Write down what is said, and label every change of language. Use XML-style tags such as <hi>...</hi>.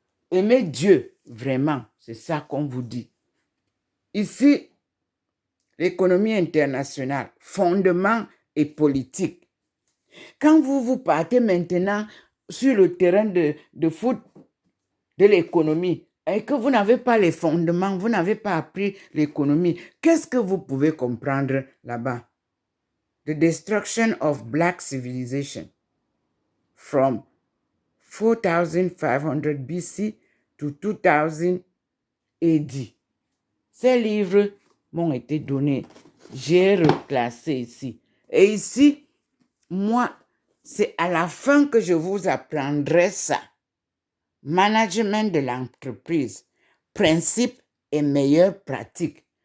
<fr>Aimer Dieu vraiment, c'est ça qu'on vous dit. Ici, l'économie internationale, fondement et politique. Quand vous partez maintenant sur le terrain de foot de l'économie et que vous n'avez pas les fondements, vous n'avez pas appris l'économie, qu'est-ce que vous pouvez comprendre là-bas?</fr> <en>The destruction of black civilization from 4500 BC to 2000 AD.</en> <fr>Ces livres m'ont été donnés. J'ai reclassé ici. Et ici, moi, c'est à la fin que je vous apprendrai ça. Management de l'entreprise, principes et meilleures pratiques.</fr>